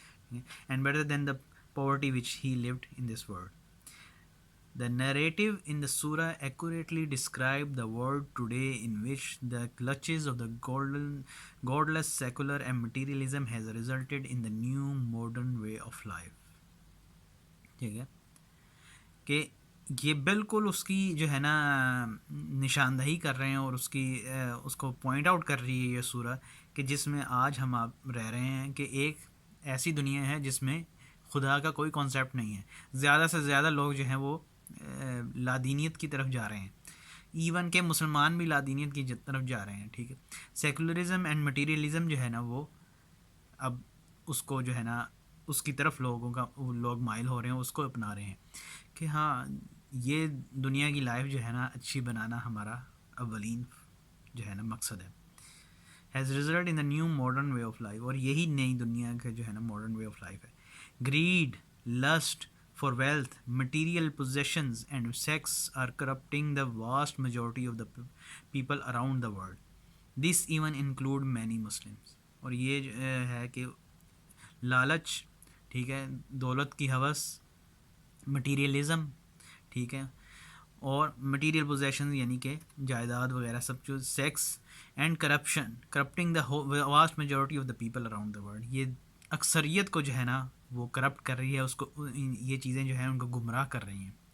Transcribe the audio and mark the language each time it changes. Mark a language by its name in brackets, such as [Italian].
[English] And better than the poverty which he lived in this world. The narrative in the surah accurately described the world today in which the clutches of the godless secular and materialism has resulted in the new modern way of life. [Urdu] ٹھیک ہے کہ یہ بالکل اس کی جو ہے نا نشاندہی کر رہے ہیں، اور اس کو پوائنٹ آؤٹ کر رہی ہے یہ سورہ، کہ جس میں آج ہم آپ رہ رہے ہیں کہ ایک ایسی دنیا ہے جس میں خدا کا کوئی کانسیپٹ نہیں ہے. زیادہ سے زیادہ لوگ جو ہیں وہ لادینیت کی طرف جا رہے ہیں، ایون کہ مسلمان بھی لادینیت کی طرف جا رہے ہیں. ٹھیک ہے، سیکولرزم اینڈ مٹیریلزم جو ہے نا وہ اب اس کو جو ہے نا اس کی طرف لوگ مائل ہو رہے ہیں، اس کو اپنا رہے ہیں کہ یہ دنیا کی لائف جو ہے نا اچھی بنانا ہمارا اولین جو ہے نا مقصد ہے. [English] has resulted in the new modern way of life، [Urdu] اور یہی نئی دنیا کا جو ہے نا ماڈرن وے آف لائف ہے. [English] greed, lust for wealth, material possessions and sex are corrupting the vast majority of the people around the world. This even include many Muslims. [Urdu] اور یہ ہے کہ لالچ، ٹھیک ہے، دولت کی ہوس، مٹیریلزم، ٹھیک ہے، اور مٹیریل پوزیشن یعنی کہ جائیداد وغیرہ سب جو، [English] seeks and corrupting the vast majority of the people around the world, [Urdu] یہ اکثریت کو جو ہے نا وہ کرپٹ کر رہی ہے، اس کو یہ چیزیں جو ہیں ان کو گمراہ کر رہی ہیں.